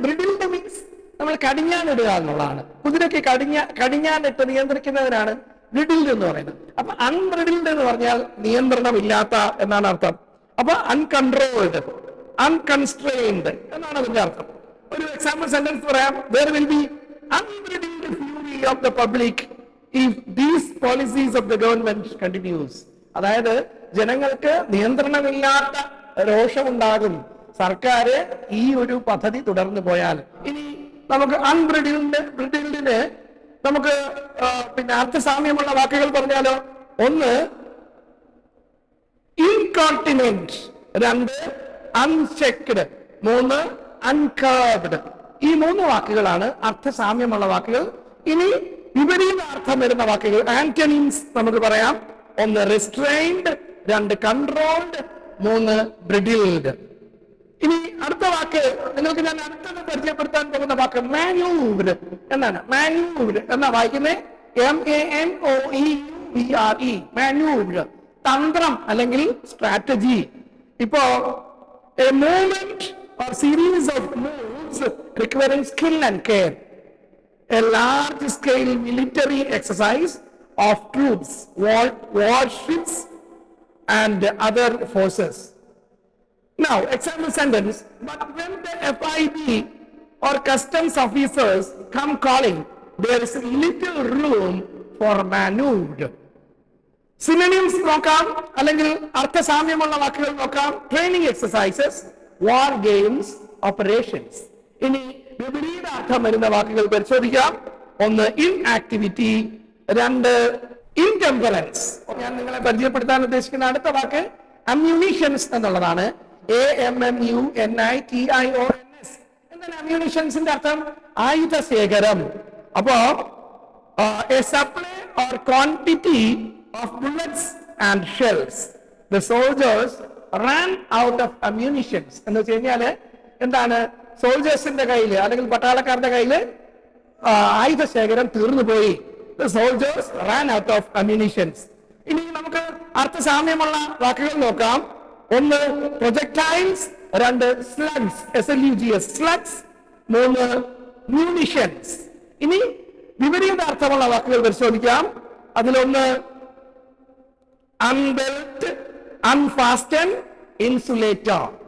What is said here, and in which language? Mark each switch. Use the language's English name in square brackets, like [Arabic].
[Malayalam] ബ്രിഡിൽഡ് means നമ്മൾ കടിഞ്ഞാനിടുക എന്നുള്ളതാണ്. കുതിരയ്ക്ക് കടിഞ്ഞാനിട്ട് നിയന്ത്രിക്കുന്നതിനാണ് ബ്രിഡിൽഡ് എന്ന് പറയുന്നത്. അപ്പൊ അൺബ്രിഡിൽഡ് എന്ന് പറഞ്ഞാൽ നിയന്ത്രണമില്ലാത്ത എന്നാണ് അർത്ഥം. അപ്പൊ അൺകൺട്രോൾഡ്, അൺകൺസ്ട്രെയിൻഡ് എന്നാണ് അതിന്റെ അർത്ഥം. ഒരു എക്സാമ്പിൾ സെന്റൻസ് പറയാം. [English] There will be unbridled fury of the public if these policies of the government continues. [Malayalam] അതായത് ജനങ്ങൾക്ക് നിയന്ത്രണമില്ലാത്ത രോഷമുണ്ടാകും സർക്കാർ ഈ ഒരു പദ്ധതി തുടർന്നു പോയാൽ. ഇനി നമുക്ക് ബ്രിഡിൽഡിന് നമുക്ക് അർത്ഥസാമ്യമുള്ള വാക്കുകൾ പറഞ്ഞാലോ. ഒന്ന് ഇൻകോണ്ടിനെന്റ്, രണ്ട് അൺചെക്ഡ്, മൂന്ന് അൺകർബ്ഡ്. ഈ 3 വാക്കുകളാണ് അർത്ഥസാമ്യമുള്ള വാക്കുകൾ. ഇനി വിപരീത അർത്ഥം വരുന്ന വാക്കുകൾ, ആന്റണിംസ് നമുക്ക് പറയാം. ഒന്ന് റിസ്ട്രെയിൻഡ്, രണ്ട് കൺട്രോൾഡ്, മൂന്ന് ബ്രിഡിൽഡ്. ഇനി അടുത്ത വാക്ക് നിങ്ങൾക്ക് ഞാൻ അടുത്തത് പരിചയപ്പെടുത്താൻ പോകുന്ന വാക്ക് മാന്യൂവർ എന്നാണ്. മാന്യൂവർ എന്നാ വായിക്കുന്നത് MANOEUVRE. മാന്യൂവർ, തന്ത്രം അല്ലെങ്കിൽ സ്ട്രാറ്റജി. [English] ഇപ്പോ a movement or series of moves requiring skill and care, a large scale military exercise of troops, warships and other forces. Now example sentence: but when the FIB or customs officers come calling, there is little room for maneuver. [Malayalam] Synonyms നോക്കാം, അല്ലെങ്കിൽ അർത്ഥസാമ്യമുള്ള വാക്കുകൾ നോക്കാം. Training exercises, വാർ games, operations. ഇനി വിപരീത അർത്ഥം വരുന്ന വാക്കുകൾ പരിശോധിക്കാം. ഒന്ന് ഇൻആക്ടിവിറ്റി, രണ്ട് ഇൻടെമ്പറൻസ്. ഞാൻ നിങ്ങളെ പരിചയപ്പെടുത്താൻ ഉദ്ദേശിക്കുന്ന അടുത്ത വാക്ക് അമ്യൂണിഷൻസ് എന്നുള്ളതാണ്. AMMUNITIONS. എന്താണ് അമ്യൂണിഷൻസിന്റെ അർത്ഥം? ആയുധ ശേഖരം. അപ്പോ [English] a supply or quantity of bullets and shells. The soldiers ran out of ammunitions. [Malayalam] എന്ന് വെച്ച് കഴിഞ്ഞാല് എന്താണ്? സോൾജേഴ്സിന്റെ കയ്യില് അല്ലെങ്കിൽ പട്ടാളക്കാരുടെ കയ്യില് ആയുധ ശേഖരം തീർന്നു പോയി. [English] The soldiers ran out of ammunitions. [Malayalam] ഇനി നമുക്ക് അർത്ഥസാമ്യമുള്ള വാക്കുകൾ നോക്കാം. ഒന്ന് പ്രൊജക്ടൈൽസ്, രണ്ട് സ്ലഗ്സ്, SLUGS, സ്ലഗ്സ്, മൂന്ന് മ്യൂണിഷൻസ്. ഇനി വിപരീത അർത്ഥമുള്ള വാക്കുകൾ പരിശോധിക്കാം. അതിലൊന്ന് അൺബെൽറ്റ്, അൺഫാസ്റ്റൻ, ഇൻസുലേറ്റർ.